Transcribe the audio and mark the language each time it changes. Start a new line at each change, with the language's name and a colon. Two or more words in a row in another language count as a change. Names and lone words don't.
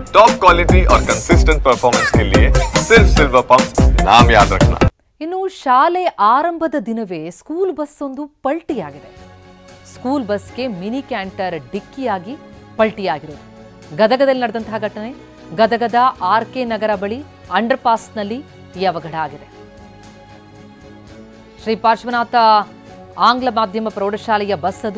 English: top quality
Hindi: और
English: consistent performance
Hindi: के लिए सिर्फ सिल्वर पंप नाम याद रखना।
Kannada: ಇನ್ನು ಶಾಲೆ ಆರಂಭದ ದಿನವೇ
English: school bus
Kannada: ಒಂದು ಪಲ್ಟಿಯಾಗಿದೆ.
English: school busge mini canter
Kannada: ಡಿಕ್ಕಿಯಾಗಿ ಪಲ್ಟಿಯಾಗಿರೋದು. ಗದಗದಲ್ಲಿ ನಡೆದಂತಹ ಘಟನೆ. ಗದಗದ ಆರ್ಕೆ ನಗರ ಬಳಿ
English: under passnalli
Kannada: ಈ ಅವಘಡ ಆಗಿದೆ. ಶ್ರೀ ಪಾರ್ಶ್ವನಾಥ ಆಂಗ್ಲ ಮಾಧ್ಯಮ ಪ್ರೌಢಶಾಲೆಯ ಬಸ್ ಅದು.